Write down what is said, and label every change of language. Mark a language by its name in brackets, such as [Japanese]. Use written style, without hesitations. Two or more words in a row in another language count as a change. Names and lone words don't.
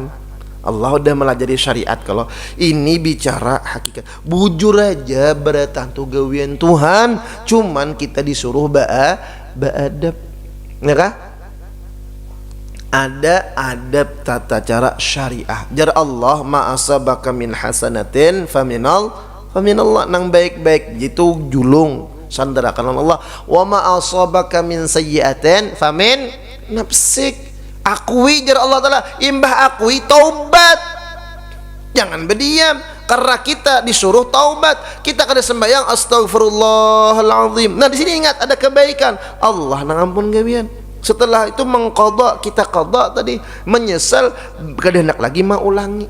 [Banjar] Allah udah melajari syariat. Kalau ini bicara hakikat, bujur aja bertantu gawian Tuhan, cuman kita disuruh beadab. Ya kah? Ada adab tata cara syariah. Jar Allah [Arabic] ma asabaka min hasanatin faminallah, [Banjar] nang baik-baik gitu julung sandarakan Allah. [Arabic] Wa ma asabaka min sayyi'atin famin nafsik. [Banjar] Akui jar Allah Ta'ala, imbah akui taubat, jangan berdiam. Karena kita disuruh taubat, kita kada sembahyang astaghfirullahaladzim. Nah di sini ingat ada kebaikan Allah nang ampun gawian. Setelah itu mengqadha, kita qadha tadi, menyesal, kada hendak lagi mau ulangi.